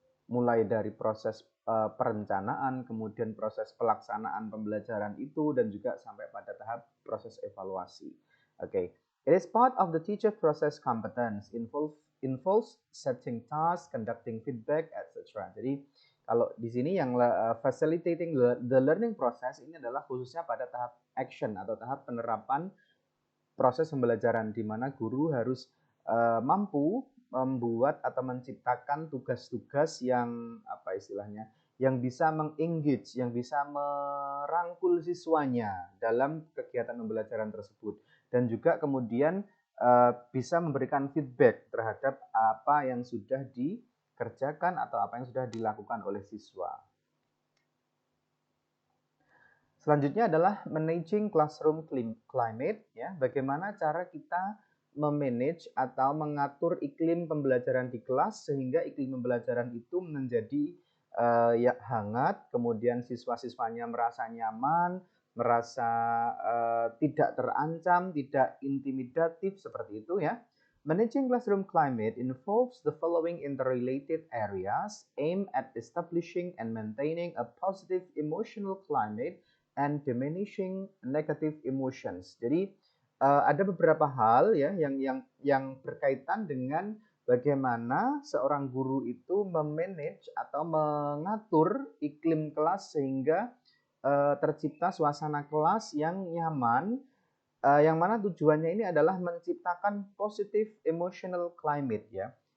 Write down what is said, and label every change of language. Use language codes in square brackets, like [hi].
[id] Mulai dari proses perencanaan, kemudian proses pelaksanaan pembelajaran itu, dan juga sampai pada tahap proses evaluasi. Okay. [en] It is part of the teacher process competence, involves setting tasks, conducting feedback, etc. [id] Jadi kalau di sini yang facilitating the learning process ini adalah khususnya pada tahap action atau tahap penerapan proses pembelajaran, di mana guru harus mampu membuat atau menciptakan tugas-tugas yang yang bisa mengengage, yang bisa merangkul siswanya dalam kegiatan pembelajaran tersebut. Dan juga kemudian bisa memberikan feedback terhadap apa yang sudah dikerjakan atau apa yang sudah dilakukan oleh siswa. Selanjutnya adalah managing classroom climate, ya. Bagaimana cara kita memanage atau mengatur iklim pembelajaran di kelas sehingga iklim pembelajaran itu menjadi ya hangat, kemudian siswa-siswanya merasa nyaman, merasa tidak terancam, tidak intimidatif seperti itu, ya. [en] Managing classroom climate involves the following interrelated areas aimed at establishing and maintaining a positive emotional climate and diminishing negative emotions. [id] Jadi ada beberapa hal ya yang berkaitan dengan bagaimana seorang guru itu memanage atau mengatur iklim kelas sehingga tercipta suasana kelas yang nyaman, yang mana tujuannya ini adalah menciptakan positive emotional climate, ya.